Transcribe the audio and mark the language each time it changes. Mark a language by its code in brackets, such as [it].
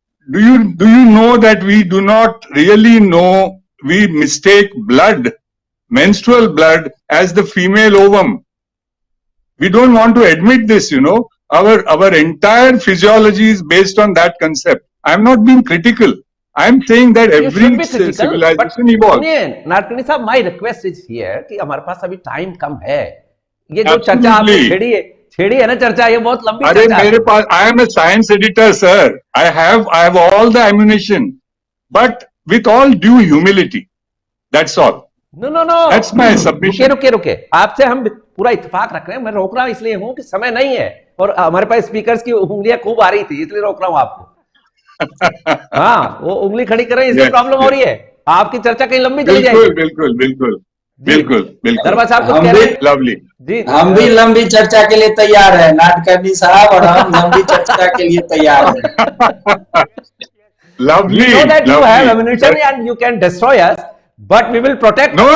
[en] Do you know that we do not really know, we mistake blood, menstrual blood, as the female ovum. We don't want to admit this, Our entire physiology is based on that concept. I'm not being critical. I'm saying that every civilization evolves. [hi] Nadkarni साहब, [en] my request is here [hi] कि हमारे पास अभी time कम है। ये जो चर्चा आपने छेड़ी है ना चर्चा, ये बहुत लंबी अरे चर्चा मेरे पास, [en] I am a science editor, sir. I have all the ammunition, but with all due humility. That's all. No, That's my submission. [hi] रुके, आपसे हम पूरा इत्तेफाक रख रहे हैं। मैं रोक रहा हूं इसलिए हूं कि समय नहीं है, और हमारे पास स्पीकर्स की उंगलियां खूब आ रही थी, इसलिए रोक रहा हूं आपको। हाँ, वो उंगली खड़ी कर रहे हैं, इसलिए प्रॉब्लम हो रही है। आपकी चर्चा कहीं लंबी चली जाएगी। बिल्कुल। दरबार साहब कुछ कह रहे हैं? [en] Lovely [hi] जी, हम भी लंबी चर्चा के लिए तैयार हैं, नाडकर्णी साहब, और हम लंबी चर्चा के लिए तैयार हैं। [en] Lovely. We know that you have lovely. ammunition and you can destroy us, but we will protect.